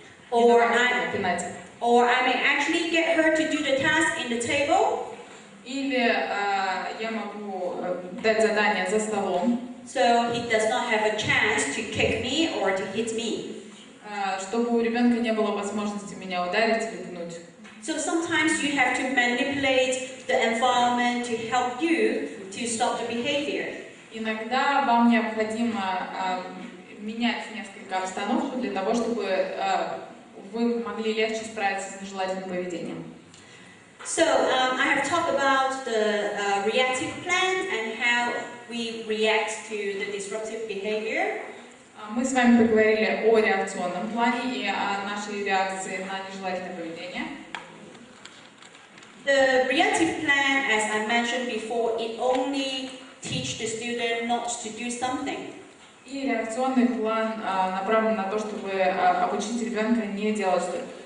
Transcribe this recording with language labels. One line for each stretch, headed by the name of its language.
English: Or I may actually get her to do the task in the table.
Russian: Или я могу дать задание за столом.
English: So he does not have a chance to kick me or to hit me.
Russian: Чтобы у ребенка не было возможности меня ударить или пнуть.
English: So sometimes you have to manipulate the environment to help you to stop the behavior.
Russian: Иногда вам необходимо менять несколько обстановку для того, чтобы вы могли легче справиться с нежелательным поведением.
English: So I have talked about the reactive plan and how we react to the disruptive behavior.
Russian: Мы с вами поговорили о реакционном плане и о нашей реакции на нежелательное поведение.
English: The reactive plan, as I mentioned before, it only teaches the student not to do something.
Russian: И реакционный план направлен на то, чтобы обучить ребенка не делать что-то.